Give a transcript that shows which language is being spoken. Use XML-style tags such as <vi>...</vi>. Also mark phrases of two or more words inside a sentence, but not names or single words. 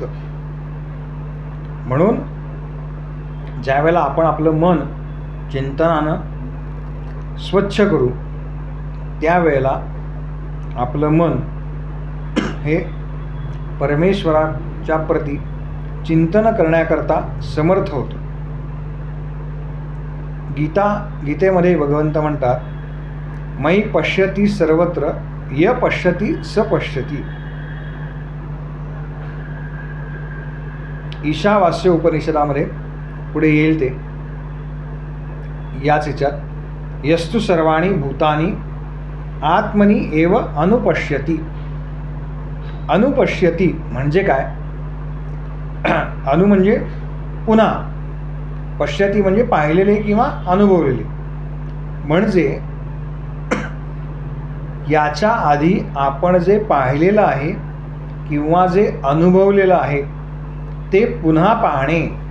<mr>म्हणून ज्यावेळेला आपण आपलं मन चिंतनानं स्वच्छ करू त्यावेळेला आपलं मन हे परमेश्वराच्या प्रती चिंतन करण्याकरता समर्थ होतं. गीतेमध्ये भगवंत म्हणतात,</mr> <sa>मयि पश्यति सर्वत्र य पश्यति स पश्यति.</sa> <mr>ईशावास्य उपनिषदामध्ये पुढे येईल ते याच ह्याच्यात,</mr> <sa>यस्तु सर्वाणि भूतानि आत्मनि एव अनुपश्यति.</sa> <mr>अनुपश्यति म्हणजे काय, अनु म्हणजे पुन्हा, पश्यति म्हणजे पाहिलेले किंवा अनुभवलेले. म्हणजे याच्या आधी आपण जे पाहिलेलं आहे किंवा जे अनुभवलेलं आहे ते पुन्हा पाहणे.</mr>